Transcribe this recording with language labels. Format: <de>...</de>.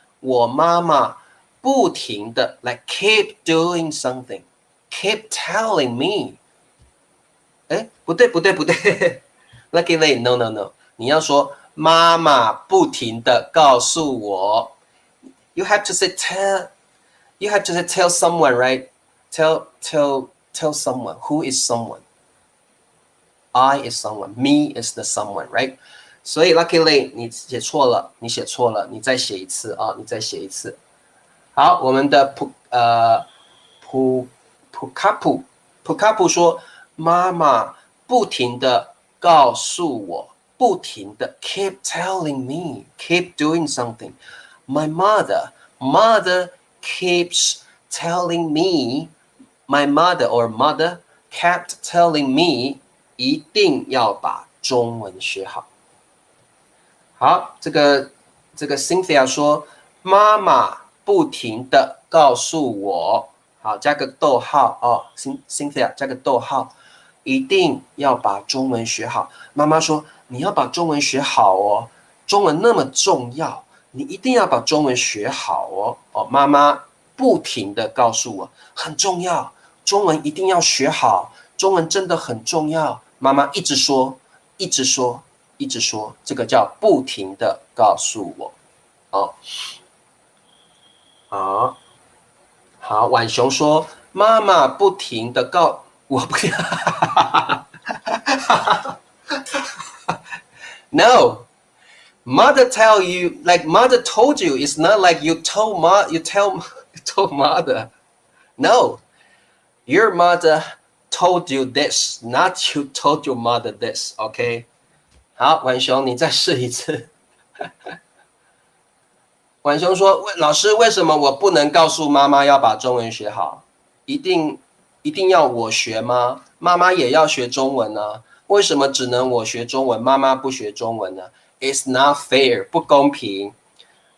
<zh>我妈妈不停的</zh> <en>like keep doing something，keep telling me。</en> <zh>哎，不对，Lucky Lay no no no，你要说妈妈不停的告诉我。</zh> <en>You have to say tell。You have to tell someone, right? Tell someone. Who is someone? I is someone. Me is the someone, right?</en> <zh>所以 luckily 你写错了，你再写一次啊，你再写一次。好，我们的普卡普说，妈妈不停的告诉我，不停的</zh> <en>keep telling me, keep doing something. My mother keeps telling me, my mother or mother kept telling me</en> <zh>一定要把中文学好。好，这个 Cynthia 说，妈妈不停的告诉我，好，加个逗号哦 ，Cynthia 加个逗号，一定要把中文学好。妈妈说，你要把中文学好哦，中文那么重要，你一定要把中文学好哦。哦，妈妈不停的告诉我，很重要，中文一定要学好，中文真的很重要。妈妈一直说，一直说。一直说，这个叫不停的告诉我。</zh> <en>哦，</en> <zh>好，婉雄说，妈妈不停的告我不，</zh> <en>No, mother tell you like mother told you. It's not like you told mother. No, your mother told you this, not you told your mother this.</en> <zh>OK， 好，婉雄，你再试一次。婉雄说：“老师，为什么我不能告诉妈妈要把中文学好？一定要我学吗？妈妈也要学中文呢？为什么只能我学中文，妈妈不学中文呢 ？</zh> <en>It's not fair，</en> <zh>不公平。”</zh>